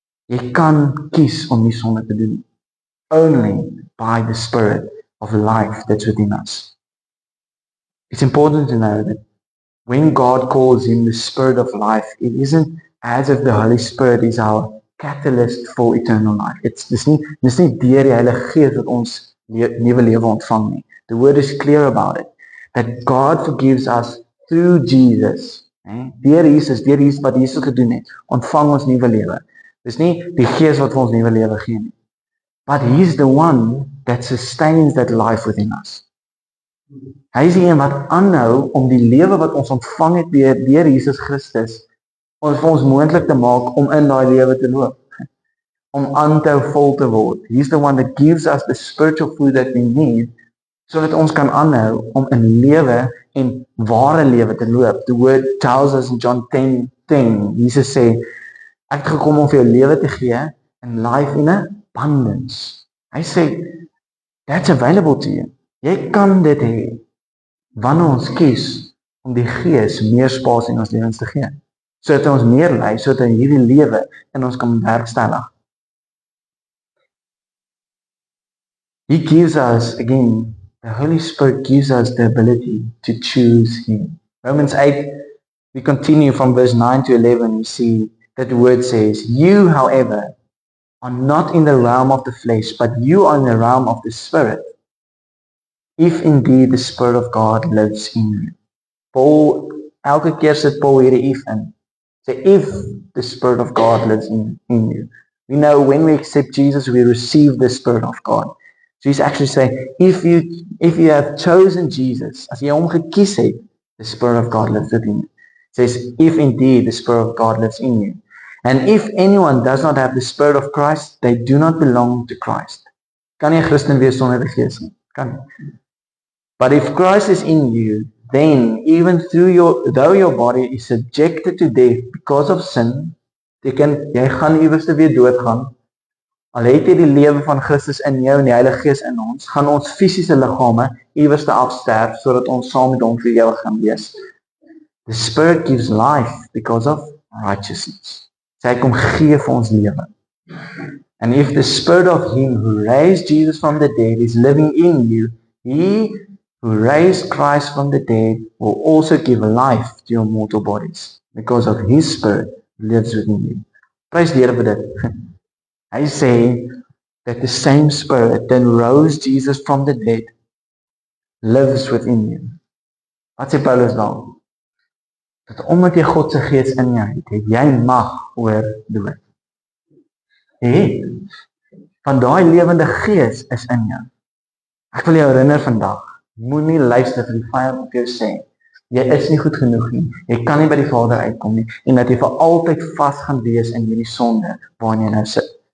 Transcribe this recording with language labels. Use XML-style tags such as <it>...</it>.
<af>Jy kan kies om nie sonde te doen.</af> <en>Only by the Spirit of life that's within us. It's important to know that when God calls Him the Spirit of life, it isn't as if the Holy Spirit is our catalyst for eternal life.</en> <af>Dis nie deur die Heilige Gees wat ons nuwe lewe ontvang nie.</af> <en>The Word is clear about it. That God forgives us through Jesus.</en> <af>Deur Jesus wat Jesus gedoen het, ontvang ons nuwe lewe. Dis nie die Gees wat vir ons nuwe lewe gee nie.</af> <en>But He's the one that sustains that life within us.</en> <af>Hy is die een wat aanhou om die lewe wat ons ontvang het deur Jesus Christus, ons vir ons moontlik te maak om in daai lewe te loop. Om aan te hou vol te word.</af> <en>He's the one that gives us the spiritual food that we need,</en> <af>sodat ons kan aanhou om in lewe en ware lewe te loop.</af> <en>The word tells us in John 10:10,</en> <af>Jesus sê, ek het gekom om vir jou lewe te gee,</af> <en>and life in abundance.</en> <af>Hy sê,</af> <en>that's available to you.</en> <af>Jy kan dit hê, wanneer ons kies om die Gees meer spasie in ons lewens te gee. Sodat ons meer lei, sodat hierdie lewe in ons kan bewerkstellig.</af> <en>He gives us, again, the Holy Spirit gives us the ability to choose Him. Romans 8, we continue from verse 9 to 11, we see that the word says, you, however, are not in the realm of the flesh, but you are in the realm of the Spirit, if indeed the Spirit of God lives in you.</en> <af>Paul, elke keer sit Paul hierdie if in.</af> <en>Say, if the Spirit of God lives in you. We know when we accept Jesus, we receive the Spirit of God. So he's actually saying, if you have chosen Jesus,</en> <af>as jy hom gekies het,</af> <en>the Spirit of God lives within you. It says, if indeed the Spirit of God lives in you. And if anyone does not have the Spirit of Christ, they do not belong to Christ.</en> <af>Kan jy 'n Christen wees sonder die Gees nie? Kan nie.</af> <en>But if Christ is in you, then even though your body is subjected to death because of sin,</en> <af>beteken jy gaan iewers weer doodgaan. Al het jy die lewe van Christus in jou en die Heilige Gees in ons, gaan ons fisiese liggame iewers afsterf sodat ons saam met hom vir ewig gaan wees.</af> <en>The Spirit gives life because of righteousness.</en> <af>Sy kom gee vir ons lewe.</af> <en>And if the Spirit of Him who raised Jesus from the dead is living in you, He who raised Christ from the dead will also give life to your mortal bodies, because of His Spirit who lives within you.</en> <af>Prys die Here vir dit. Hy sê</af> <en>that the same Spirit that rose Jesus from the dead lives within you.</en> <af>Wat sê Paulus dan? Dat omdat jy God se Gees in jou het jy mag oor dood. Van daai lewende Gees is in jou. Ek wil jou herinner vandag, moenie luister vir die vyand wat jou sê, jy is nie goed genoeg nie, jy kan nie by die Vader uitkom nie, en dat jy vir altyd vas gaan wees in hierdie sonde waarin jy nou sit.</af>